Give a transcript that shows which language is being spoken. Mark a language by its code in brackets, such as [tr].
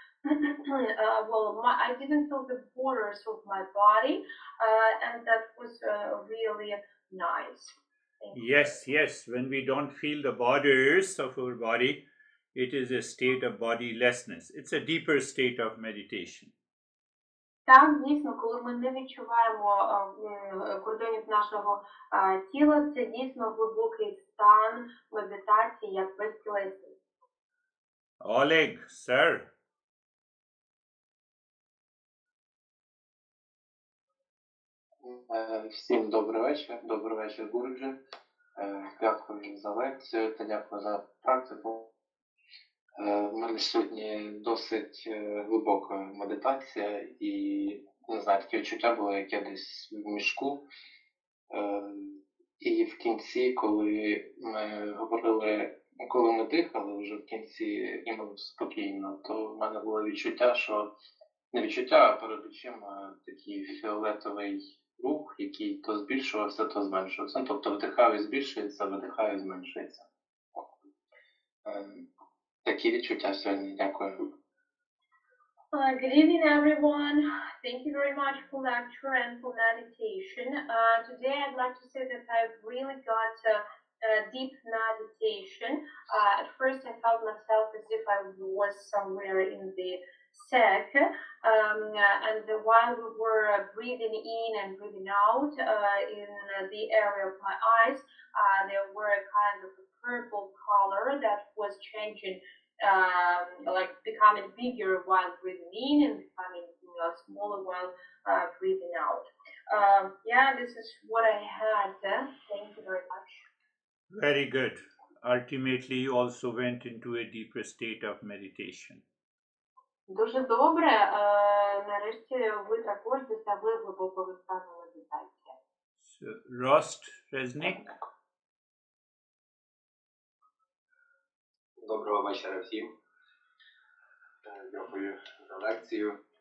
[en] Well, I didn't feel the borders of my body, and that was really nice. Thank you. Yes, yes. When we don't feel the borders of our body, it is a state of bodilessness. It's a deeper state of meditation. [uk] Так, дійсно, коли ми не відчуваємо кордонів нашого тіла, це дійсно глибокий стан медитації, як безтілесність. [en] Oleg, sir. [uk] Всім добрий вечір, Гуруджі. Дякую за лекцію та дякую за практику. У мене сьогодні досить глибока медитація і, не знаю, таке відчуття було, як я десь в мішку. І в кінці, коли ми говорили, коли ми дихали вже в кінці іменно спокійно, то в мене було відчуття, що не відчуття, а перед очима такий фіолетовий рух, який то збільшувався, то зменшувався. Тобто вдихаю і збільшується, видихаю і зменшується. Такі відчуття сьогодні. Дякую. [en] Good evening, everyone. Thank you very much for lecture and for meditation. Today, I'd like to say that I've really got a deep meditation. At first, I felt myself as if I was somewhere in the sack, and while we were breathing in and breathing out in the area of my eyes, there were a kind of a purple color that was changing, like becoming bigger while breathing in and becoming smaller while breathing out. Yeah, this is what I had. Thank you very much. Very good. Ultimately, you also went into a deeper state of meditation. [uk] Дуже добре. Нарешті ви також досягли глибокого стану медитації. [en] So, Rost Resnick. [uk] Доброго вечора всім. Дякую за лекцію.